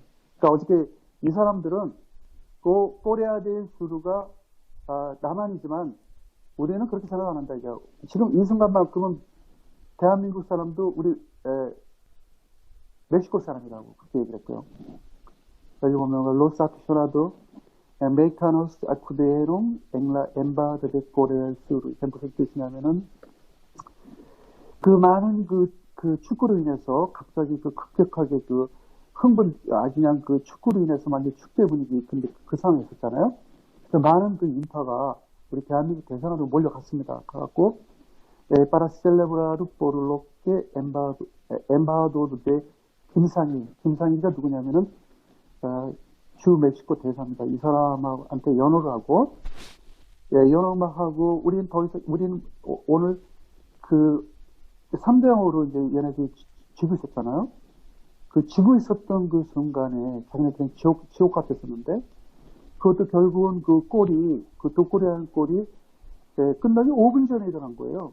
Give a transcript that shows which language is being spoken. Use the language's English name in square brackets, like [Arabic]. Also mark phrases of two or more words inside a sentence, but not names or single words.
[Korean] 그러니까 어저께 이 사람들은 코레아 델 수르가 남한이지만 우리는 그렇게 생각 안 한다 이거. 지금 이 순간만큼은 대한민국 사람도 우리 멕시코 사람이라고 그렇게 얘기를 했고요. 여기 보면 [Spanish] Los aficionados mexicanos acudieron en la embajada de Corea del Sur. [Korean] 이게 무슨 뜻이냐면은 많은 축구로 인해서 갑자기 급격하게 아주 그냥 축구로 인해서 완전 축제 분위기, 근데 그 상황에 있었잖아요. 그래서 많은 인파가 우리 대한민국 대사관으로 몰려갔습니다. 그래갖고, [Spanish] para celebrar por lo que embajador de [Korean] 김상희가 누구냐면은, 주 멕시코 대사입니다. 이 사람한테 연호를 하고, 연호만 하고, 우리는 오늘 3대0으로 이제 얘네들이 지고 있었잖아요. 지고 있었던 순간에 자기네들은 지옥 같았었는데, 그것도 결국은 골이, 독골이라는 골이, 끝나기 5분 전에 일어난 거예요.